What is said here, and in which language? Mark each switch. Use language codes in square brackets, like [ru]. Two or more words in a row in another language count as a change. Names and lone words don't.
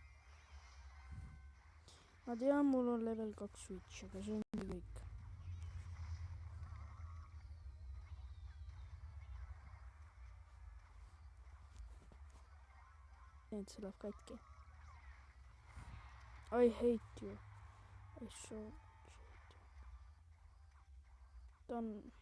[et] Ma tean, mul on level 2 switch, aga see ongi kõik. Et see läheb katki. [en] I hate you. I so hate you. [et] Ta on...